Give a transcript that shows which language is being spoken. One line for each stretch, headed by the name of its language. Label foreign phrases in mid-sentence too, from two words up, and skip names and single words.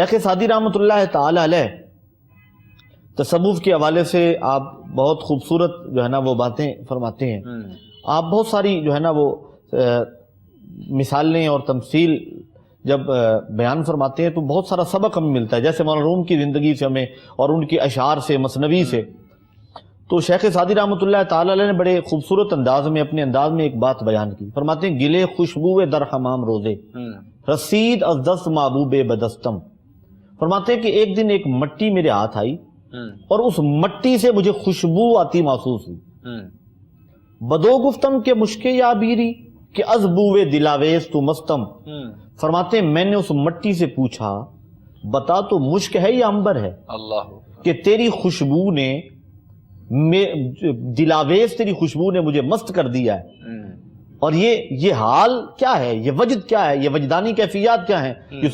Urdu: شیخ سعدی
Arabic: رحمۃ اللہ تعالی علیہ
Urdu: تصوف کے حوالے سے آپ بہت خوبصورت جو ہے نا وہ باتیں فرماتے ہیں، آپ بہت ساری جو ہے نا وہ مثالیں اور تمثیل جب بیان فرماتے ہیں تو بہت سارا سبق ہمیں ملتا ہے، جیسے مولانا روم کی زندگی سے ہمیں اور ان کی اشعار سے، مثنوی سے۔ تو شیخ سعدی
Arabic: رحمۃ اللہ تعالی علیہ
Urdu: نے بڑے خوبصورت انداز میں اپنے انداز میں ایک بات بیان کی، فرماتے ہیں
Persian: گلے خوشبو در حمام روزے رسید از دست محبوب بدستم،
Urdu: فرماتے ہیں کہ ایک دن ایک مٹی میرے ہاتھ آئی اور اس مٹی سے مجھے خوشبو آتی محسوس ہوئی،
Persian: بدو گفتم کے مشکے یا بیری کہ از بوے دلاویز تو مستم،
Urdu: فرماتے ہیں میں نے اس مٹی سے پوچھا بتا تو مشک ہے یا عنبر ہے، اللہ، کہ تیری خوشبو نے دلاویز، تیری خوشبو نے مجھے مست کر دیا ہے، اور یہ حال کیا ہے، یہ وجد کیا ہے، یہ وجدانی کیفیات کیا ہیں، کہ